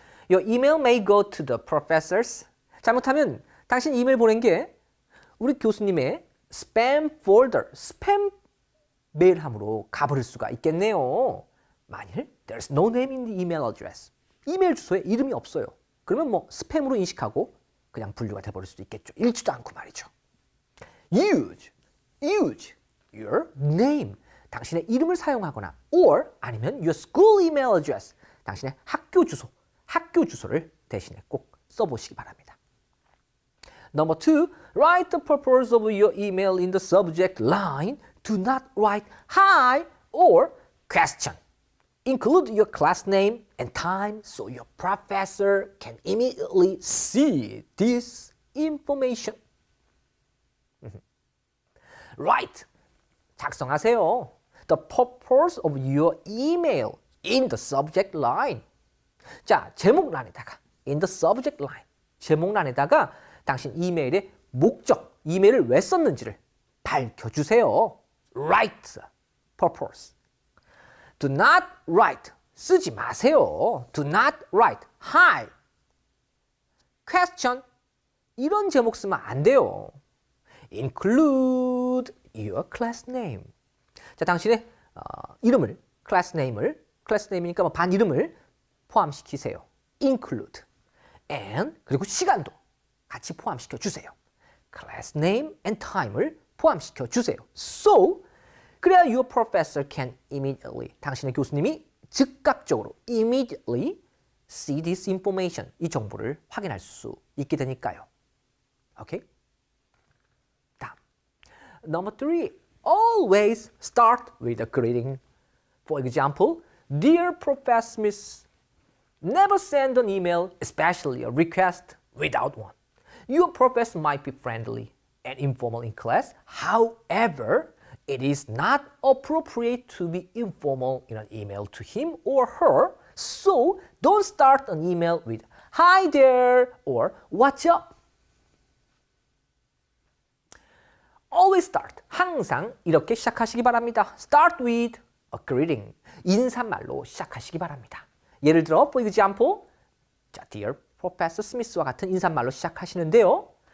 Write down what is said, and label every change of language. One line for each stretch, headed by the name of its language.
English: Your email may go to the professors.
Korean: 잘못하면 당신 이메일 보낸 게 우리 교수님의
English: spam folder,
Korean: 스팸 메일함으로 가버릴 수가 있겠네요. 만일
English: there's no name in the email address.
Korean: 이메일 주소에 이름이 없어요. 그러면 스팸으로 인식하고 그냥 분류가 돼버릴 수도 있겠죠. 읽지도 않고 말이죠.
English: Use your name.
Korean: 당신의 이름을 사용하거나 or 아니면
English: your school email address.
Korean: 당신의 학교 주소를 대신에 꼭 써보시기 바랍니다.
English: Number 2, write the purpose of your email in the subject line. Do not write hi or question. Include your class name and time so your professor can immediately see this information. Write.
Korean: 작성하세요.
English: The purpose of your email in the subject line.
Korean: 자, 제목란에다가
English: in the subject line.
Korean: 제목란에다가 당신 이메일의 목적, 이메일을 왜 썼는지를 밝혀주세요.
English: Write. Purpose. Do not write.
Korean: 쓰지 마세요.
English: Do not write. Hi. Question.
Korean: 이런 제목 쓰면 안 돼요.
English: Include your class name.
Korean: 자, 당신의 이름을, class name이니까 뭐 반 이름을 포함시키세요.
English: Include.
Korean: And 그리고 시간도 같이 포함시켜 주세요.
English: Class name and time
Korean: 을 포함시켜 주세요. So 그래야
English: your professor can immediately,
Korean: 당신의 교수님이 즉각적으로
English: immediately see this information,
Korean: 이 정보를 확인할 수 있게 되니까요. 오케이? 다음.
English: Number 3. Always start with a greeting. For example, Dear Professor Smith, never send an email, especially a request, without one. Your professor might be friendly and informal in class. However, it is not appropriate to be informal in an email to him or her. So, don't start an email with Hi there or What's up? Always start.
Korean: 항상 이렇게 시작하시기 바랍니다.
English: Start with a greeting.
Korean: 인사말로 시작하시기 바랍니다. 예를 들어,
English: for example,
Korean: 자,
English: Dear Professor Smith
Korean: 와 같은 인사말로 시작하시는데요.